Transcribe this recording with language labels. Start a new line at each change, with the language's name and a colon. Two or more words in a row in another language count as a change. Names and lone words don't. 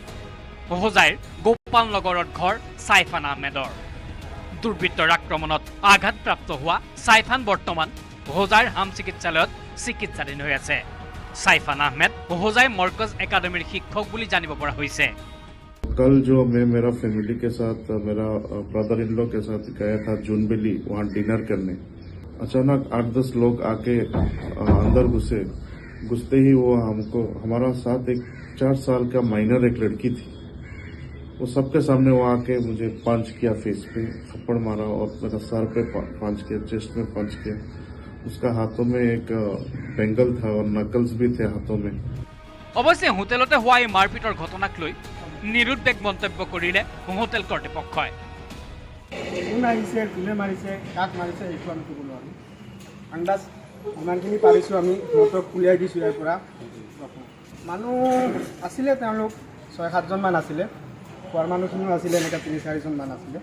Assamese: হোজাইৰ গোপাল নগৰত ঘৰ সাইফান আহমেদৰ। দুৰ্বৃত্তৰ আক্ৰমণত আঘাতপ্ৰাপ্ত হোৱা সাইফান বৰ্তমান হোজাইৰ হাম চিকিৎসালয়ত চিকিৎসাধীন হৈ আছে। সাইফান আহমেদ হোজাই মৰকজ একাডেমীৰ শিক্ষক বুলি জানিব পৰা হৈছে।
Hindi: कल जो मैं मेरा फैमिली के साथ मेरा
English: brother in law
Hindi: के साथ गया था जूनबेली वहाँ डिनर करने। अचानक 8-10 लोग आके अंदर घुसते ही वो हमको, हमारा साथ एक 4 साल का माइनर एक लड़की थी, वो सबके सामने वो आके मुझे पंच किया, फेस पे थप्पड़ मारा और मेरा सर पे पंच किया, चेस्ट में पंच किया उसका हाथों में एक बेंगल था और नकल्स भी थे हाथों में।
Assamese: অৱশ্যে হোটেলতে হোৱা এই মাৰপিটৰ ঘটনাক লৈ নিৰুদ্বেগ মন্তব্য কৰিলে হোটেল কৰ্তৃপক্ষই। কোন আহিছে, কোনে মাৰিছে, কাক মাৰিছে এইটো আমি ক'ব নোৱাৰোঁ। আন্দাজ যিমানখিনি পাৰিছোঁ আমি সিহঁতক উলিয়াই দিছোঁ ইয়াৰ পৰা। মানুহ আছিলে, তেওঁলোক 6-7জন মান আছিলে, খোৱাৰ মানুহখিনিও আছিলে, এনেকৈ 3-4জন মান আছিলে।